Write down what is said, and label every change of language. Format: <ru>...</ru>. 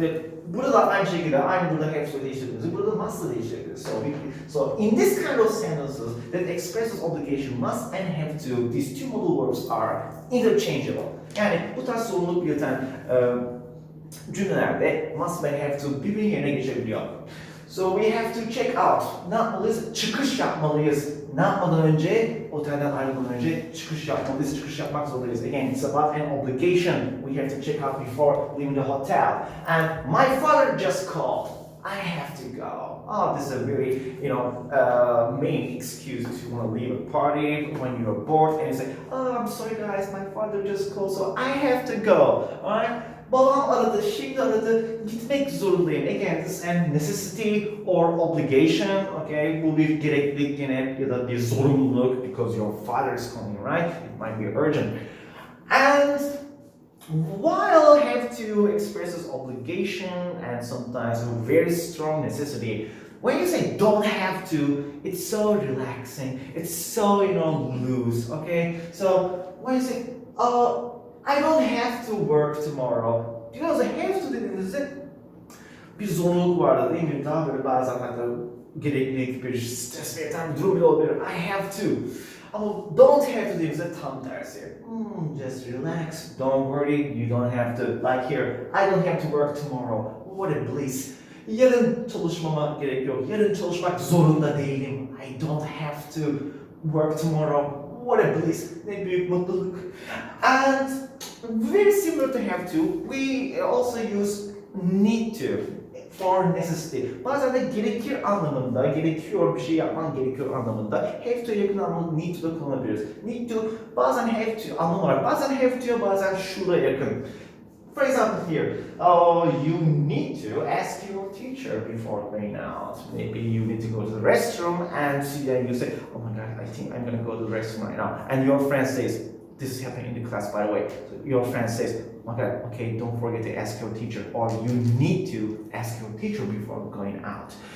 <tr>Ve burada da aynı şekilde, aynı burada have to değiştirdiğimizi, burada must'ı değiştirdiğimiz.</tr> <en>So in this kind of sentences that expresses obligation, must and have to, these two modal verbs are interchangeable.</en> <tr>Yani bu tarz zorunluluk belirten cümlelerde must ve have to birbirinin yerine geçebiliyor.</tr> <en>So we have to check out.</en> <tr>Ne yapmalıyız? Çıkış yapmalıyız. Ne yapmadan önce? Otelden ayrılmadan önce çıkış yapmalıyız. Çıkış yapmak zorundayız.</tr> <en>Again, it's about an obligation. We have to check out before leaving the hotel. And my father just called. I have to go. Oh, this is a very, main excuse to want to leave a party when you're bored and you say, oh, I'm sorry guys, my father just called, so I have to go. Alright?</en> <tr>Babam aradı, şimdi aradı, gitmek zorundayım.</tr> <en>Again, this is a necessity or obligation, okay?</en> <tr>Bu bir gereklilik yine ya da bir zorunluluk</tr> <en>because your father is calling, right? It might be urgent. And while have to expresses obligation and sometimes a very strong necessity, when you say don't have to, it's so relaxing, it's so, loose, okay? So when you say, I don't have to work tomorrow.</en> <tr>Because I have to dediğinizde bir zorunluluk vardı değil mi? Daha böyle bazen hatta gereklilik, bir stres belirten bir durum bile olabilir. I have to. Ama don't have to dediğinizde tam tersi.</tr> <en>Just relax, don't worry, you don't have to. Like here, I don't have to work tomorrow. What a bliss.</en> <tr>Yarın çalışmama gerek yok. Yarın çalışmak zorunda değilim.</tr> <en>I don't have to work tomorrow. What a bliss.</en> <tr>Ne büyük mutluluk.</tr> <en>And very similar to have to, we also use need to for necessity.</en> <tr>Bazen de gerekir anlamında, gerekiyor bir şey yapman gerekiyor anlamında. Have to'ya yakın anlamda need to da kullanabiliriz. Need to bazen have to anlam olarak, bazen have to'ya bazen shoulda yakın.</tr> <en>For example here, you need to ask your teacher before going out. Maybe you need to go to the restroom and then you say, oh my god, I think I'm gonna go to the restroom right now. And your friend says, this is happening in the class by the way. So your friend says, okay, don't forget to ask your teacher, or you need to ask your teacher before going out.</en>